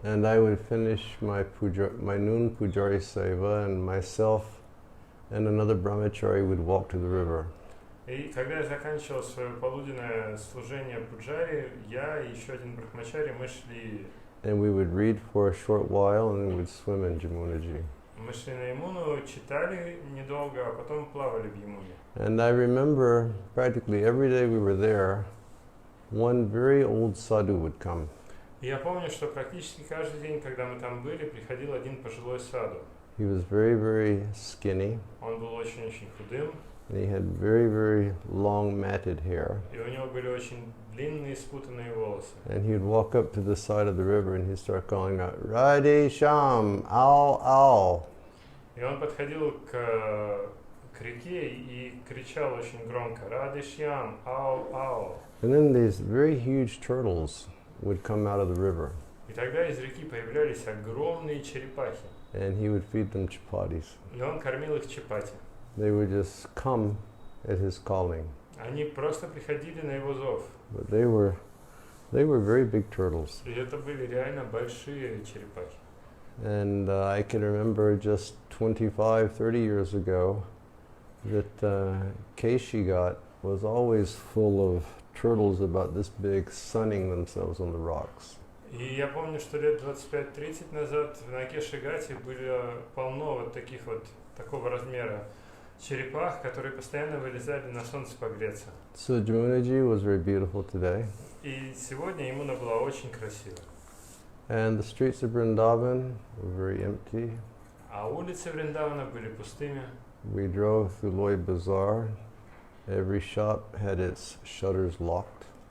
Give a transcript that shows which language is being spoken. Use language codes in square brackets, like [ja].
[en] And I would finish my noon pujari seva, and myself and another brahmachari would walk to the river. [ru] И когда я заканчивал свое полуденное служение пуджари, я и еще один брахмачари, мы шли. [en] And we would read for a short while, and then we would swim in Jamunaji. [ru] Мы шли на Ямуну, читали недолго, а потом плавали в Ямуне. [en] And I remember practically every day we were there, one very old sadhu would come. [ru] И я помню, что практически каждый день, когда мы там были, приходил один пожилой саду. [en] He was very, very skinny, [ru] Он был очень-очень худым, [en] and he had very, very long matted hair. [ru] и у него были очень длинные спутанные волосы. [en] And he'd walk up to the side of the river and he'd start calling out, Radhe Sham, ow, ow. [ru] И он подходил к реке и кричал очень громко: «Радhe Shyam, ау, ау». [en] And then these very huge turtles would come out of the river, [ru] И тогда из реки появлялись огромные черепахи, [en] and he would feed them chapatis. [ru] и он кормил их чапати. [en] They would just come at his calling. [ru] Они просто приходили на его зов. [en] But they were very big turtles. [ru] И это были реально большие черепахи. [en] And I can remember just 25, 30 years ago that Keishigat was always full of turtles about this big sunning themselves on the rocks. [ru] И я помню, что лет 25-30 назад на Кешигате было полно вот таких вот такого размера черепах, которые постоянно вылезали на солнце погреться. [en] So Jamunaji was very beautiful today. [ru] И сегодня Ямуна была очень красивая. [en] And the streets of Vrindavan were very empty. [ru] А улицы Вриндавана были пустыми. [en] We drove through Loy Bazaar. Every shop had its shutters locked.